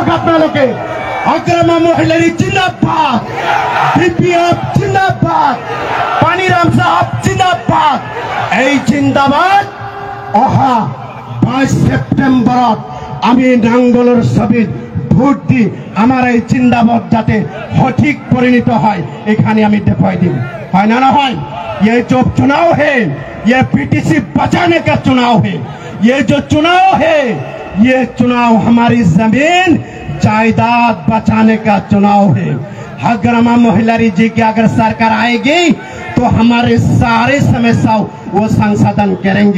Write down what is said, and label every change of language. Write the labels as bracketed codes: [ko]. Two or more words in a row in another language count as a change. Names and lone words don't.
[as] আপোনালোকে হকৰামা মহিলাৰ জিন্দাবাদ, BPF জিন্দাবাদ, পানিৰাম সাহেব জিন্দাবাদ। এই জিন্দাবাদ অহা 22 সেপ্টেম্বৰত আমি নাঙ্গলৰ ছবিত ভোট দি আমাৰ এই জিন্দাবাদ যাতে সঠিক পৰিণত হয় এখানে আমি দেখুৱাই দিম, হয় না নহয়? [hi] ये जो चुनाव है ये PTC बचाने का चुनाव है, ये जो चुनाव है ये चुनाव हमारी जमीन जायदाद बचाने का चुनाव है। हकरामा मोहिलारी जी की अगर सरकार आएगी तो हमारे सारे समस्याओं वो संशोधन करेंगे।